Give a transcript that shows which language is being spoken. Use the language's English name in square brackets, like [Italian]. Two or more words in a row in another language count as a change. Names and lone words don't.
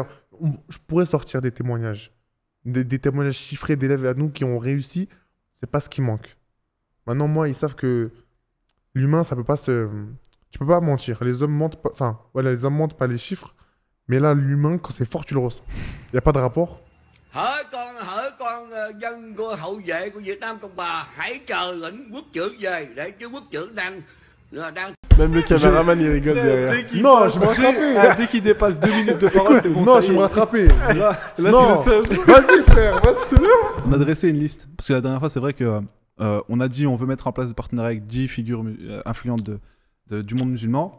[French] Je pourrais sortir des témoignages. Des témoignages chiffrés d'élèves à nous qui ont réussi. C'est pas ce qui manque. Maintenant, moi, ils savent que l'humain, ça peut pas se. Tu peux pas mentir. Les hommes mentent pas. Enfin, voilà, les hommes mentent pas les chiffres. Mais là, l'humain, quand c'est fort, tu le ressens. Il n'y a pas de rapport. [Vietnamese] Hỡi con dân của hậu vệ của Việt Nam Cộng Hòa, hãy chờ lệnh quốc trưởng về để chứ quốc trưởng đang [French] Même le caméraman, il rigole derrière. Non, je me rattraper. Dès qu'il dépasse 2 minutes de parole, c'est bon. Non, ça y je est. me rattraper. Là, Non. c'est le seul. Vas-y, frère, vas-y. On a dressé une liste. Parce que la dernière fois, c'est vrai que on a dit on veut mettre en place des partenariats avec 10 figures influentes du monde musulman.